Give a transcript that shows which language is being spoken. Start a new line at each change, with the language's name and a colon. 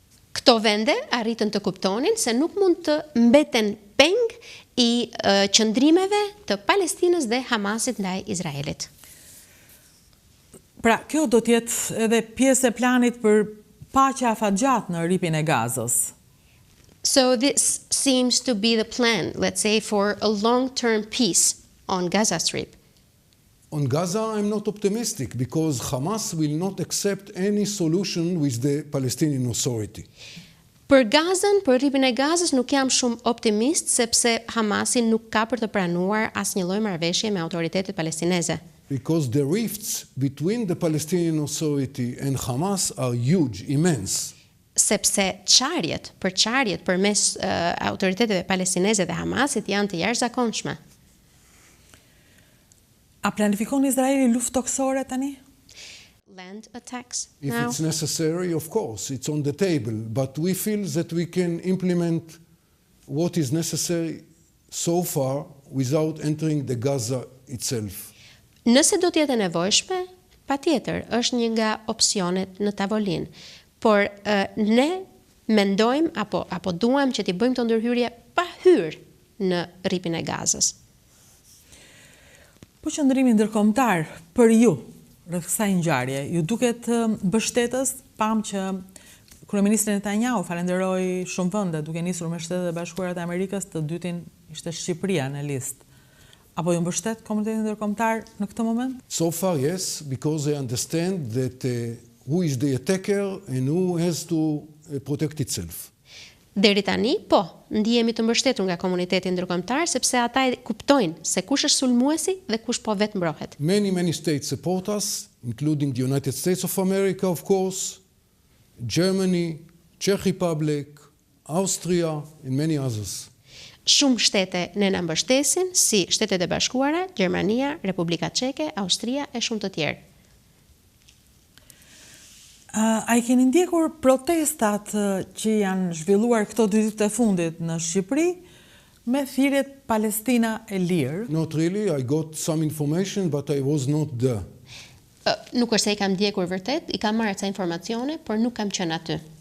Albanian: Këto vende arritën të kuptonin se nuk mund të mbeten peng i qëndrimeve të Palestinës dhe Hamasit ndaj Izraelit. Pra, kjo do t'jetë edhe pjesë e planit për paqja afatgjat në rripin e Gazës.
English: So this seems to be the plan, let's say, for a long-term peace on Gaza Strip. On Gaza, I'm not optimistic because Hamas will not accept any solution with the Palestinian Authority.
Albanian: Për Gazën, për rripin e Gazës nuk jam shumë optimist sepse Hamasi nuk ka për të pranuar asnjë lloj marrëveshje me autoritetet palestineze.
English: Because the rifts between the Palestinian Authority and Hamas are huge, immense.
Albanian: Sepse qarjet përmes autoriteteve palestineze dhe Hamasit janë të jashtëzakonshme. A planifikon Izraeli luftë toksore tani?
English: Land attacks If now? it's necessary, of course, it's on the table. But we feel that we can implement what is necessary so far without entering the Gaza itself.
Albanian: Nëse do t'jetë e nevojshme, patjetër, është një nga opsionet në tavolinë. Por ne mendojmë apo duam që t'i bëjmë të ndërhyrje pa hyrë në rripin e Gazës. Po qëndrimi ndërkombëtar për ju rreth kësaj ngjarje, ju duket mbështetës, pam që kryeministri Netanyahu falenderoi shumë vende duke nisur me Shtetet e Bashkuara të Amerikës, të dytin ishte Shqipëria në listë. Apo ju mbështet komunitetin ndërkombëtar në këtë moment?
English: So far, yes, because they understand that who is the attacker and who has to protect itself.
Albanian: Deri tani, po, ndihemi të mbështetur nga komuniteti ndërkombëtar sepse ata e kuptojnë se kush është sulmuesi dhe kush po vetë mbrohet.
English: Many states support us, including the United States of America, of course, Germany, Czech Republic, Austria, and many others.
Albanian: Shumë shtete ne na mbështesin, si Shtetet e Bashkuara, Gjermania, Republika Çeke, Austria e shumë të tjerë. A i keni ndjekur protestat që janë zhvilluar këto 2 ditë të fundit në Shqipëri me thirrjet Palestina e lirë?
English: Not really. I got some information, but I was not there.
Albanian: Nuk është se i kam ndjekur vërtet, i kam marrë ca informacione, por nuk kam qenë aty.